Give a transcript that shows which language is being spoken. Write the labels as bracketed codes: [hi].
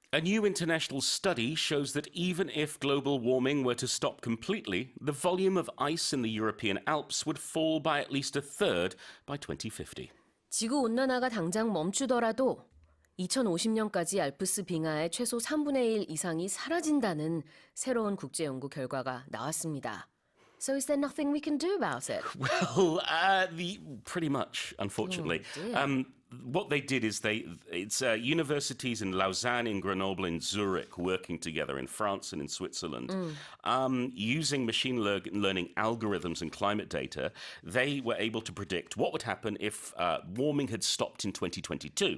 [en] A new international study shows that even if global warming were to stop completely, the volume of ice in the European Alps would fall by at least a third by 2050. [ko] 지구 온난화가 당장 멈추더라도 2050년까지 알프스 빙하의 최소 3분의 1 이상이 사라진다는 새로운 국제 연구 결과가 나왔습니다. [en] So is there nothing we can do about it? Well, pretty much, unfortunately. What they did is it's universities in Lausanne, in Grenoble, in Zurich working together in France and in Switzerland. Using machine learning algorithms and climate data, they were able to predict what would happen if warming had stopped in 2022.